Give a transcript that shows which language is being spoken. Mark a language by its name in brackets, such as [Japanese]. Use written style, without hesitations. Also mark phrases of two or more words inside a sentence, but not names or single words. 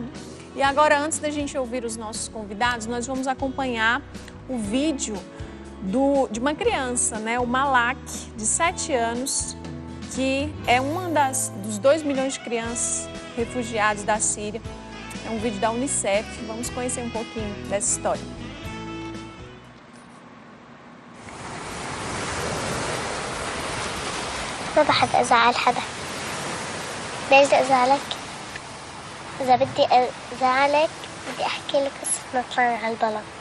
[Portuguese] E agora, antes da gente ouvir os nossos convidados, nós vamos acompanhar o vídeo de uma criança, né, o Malak, de 7 anos, que é uma dos 2 milhões de crianças refugiadas da Síria. É um vídeo da Unicef, vamos conhecer um pouquinho dessa história. [Arabic] ما بحب أزعل حدا. ليش بدي أزعلك؟ إذا بدي أزعلك بدي أحكي لك قصة طلعنا على البلد.